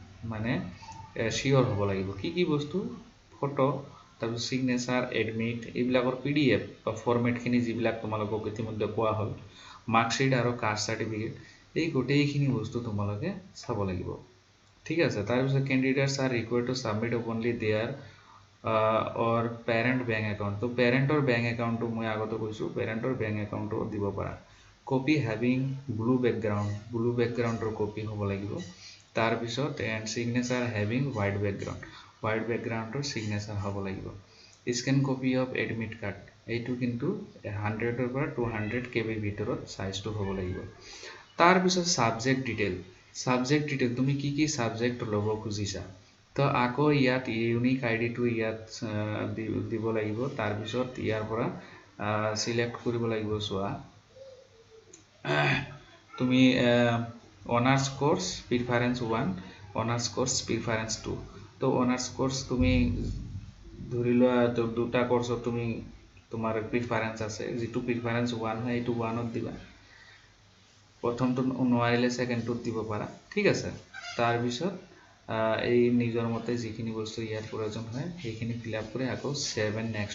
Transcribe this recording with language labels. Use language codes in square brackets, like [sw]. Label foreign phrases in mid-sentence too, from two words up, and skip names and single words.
[as] মানে শিওর হ'ব লাগিব কি বস্তু ফটো তাৰপিছত সিগনেচাৰ এডমিট এইবিলাকৰ PDF বা ফৰমেটখিনি যিবিলাক তোমালোকক ইতিমধ্যে কোৱা হ'ল মাৰ্কশ্বিট আৰু কাষ্ট সাৰ্টিফিকেট এই গোটেইখিনি বস্তু তোমালোকে চাব লাগিব ঠিক আছে তাৰপিছত [en] candidates are required to submit openly their or parent bank account [as] তো পেৰেণ্টৰ বেংক একাউণ্টটো মই আগতে কৈছো পেৰেণ্টৰ বেংক একাউণ্টটো দিব পাৰা [en] copy having blue background [as] কপি হ'ব লাগিব তাৰ পিছত এন্ড [en] signature having white background [as] সিগনেচাৰ হ'ব লাগিব [en] scan copy of admit card [as] এইটো কিন্তু 100 ৰ পৰা 200 KB ভিতৰত সাইজটো হ'ব লাগিব তাৰ পিছত [en] subject detail [as] তুমি কি সাবজেক্ট ল'ব খুজিছা তো আকৌ ইয়াত [en] unique ID [as] টো ইয়াত দিব লাগিব তাৰ পিছত ইয়াৰ পৰা সিলেক্ট কৰিব লাগিব সোৱা তুমি [en] honours course preference 1 honours course preference 2 [as] তো [en] honours course [as] তুমি ধৰিলোৱা দুটা কোর্সত তুমি তোমাৰ প্রিফারেন্স আছে যেটো প্রিফারেন্স 1 হয় এটো 1 ত দিবা প্ৰথমটো নোৱাৰিলে সেকেন্ডটোত দিব পাৰা ঠিক আছে তাৰ পিছত এই নিজৰ মতে যিখিনি বস্তু ইয়াত প্ৰয়োজন হয় সেইখিনি ফিলআপ কৰি আকৌ 7 নেক্সট